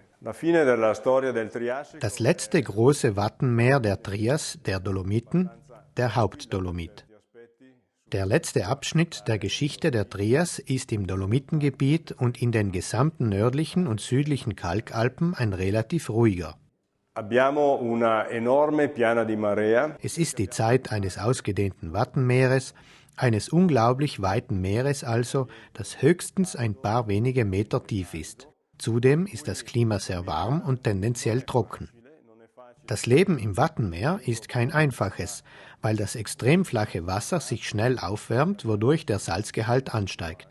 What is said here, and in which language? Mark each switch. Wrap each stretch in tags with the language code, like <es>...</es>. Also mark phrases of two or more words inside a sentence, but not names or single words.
<it>La fine della storia del Triassico.</it> <de>Das letzte große Wattenmeer der Trias, der Dolomiten, der Hauptdolomit. Der letzte Abschnitt der Geschichte der Trias ist im Dolomitengebiet und in den gesamten nördlichen und südlichen Kalkalpen ein relativ ruhiger.</de> <it>Abbiamo una enorme piana di marea.</it> <de>Es ist die Zeit eines ausgedehnten Wattenmeeres, eines unglaublich weiten Meeres also, das höchstens ein paar wenige Meter tief ist. Zudem ist das Klima sehr warm und tendenziell trocken. Das Leben im Wattenmeer ist kein einfaches, weil das extrem flache Wasser sich schnell aufwärmt, wodurch der Salzgehalt ansteigt.</de>